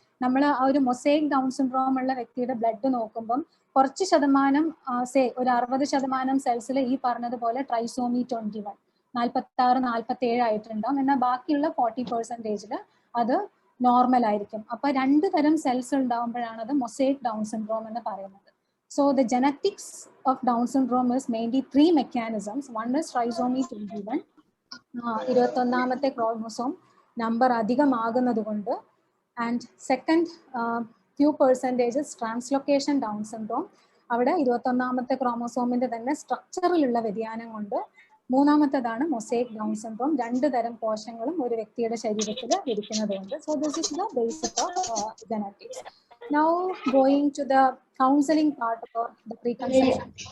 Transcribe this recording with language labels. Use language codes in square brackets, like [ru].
[ml] നമ്മൾ ആ ഒരു മൊസൈക് ഡൗൺ സിൻഡ്രോം ഉള്ള വ്യക്തിയുടെ ബ്ലഡ് നോക്കുമ്പം കുറച്ച് ശതമാനം, ഒരു 60% സെൽസിൽ ഈ പറഞ്ഞതുപോലെ ട്രൈസോമി 21 46-47 ആയിട്ടുണ്ടാവും. എന്നാൽ ബാക്കിയുള്ള 40% അത് നോർമൽ ആയിരിക്കും. അപ്പൊ 2 തരം സെൽസ് ഉണ്ടാവുമ്പോഴാണ് അത് മൊസൈക് ഡൗൺ സിൻഡ്രോം എന്ന് പറയുന്നത്. [en] So the genetics of Down syndrome is mainly 3 mechanisms. One is trisomy 21, [ml] 21ാമത്തെ chromosome number അധികമാകുന്നത് കൊണ്ട്. [en] and second few percentages [ml] translocation down syndrome, അവിടെ 21ാമത്തെ ക്രോമോസോമിന്റെ തന്നെ സ്ട്രക്ചറിലുള്ള വ്യതിയാനം കൊണ്ട്. 3ാമത്തേതാണ് മൊസൈക് ഡൗൺ സിൻഡ്രോം, 2 തരം കോശങ്ങളും ഒരു വ്യക്തിയുടെ ശരീരത്തിൽ ഇരിക്കുന്നതുകൊണ്ട്. [en] So this is the basic of genetics. Now going to the counseling part or the preconception.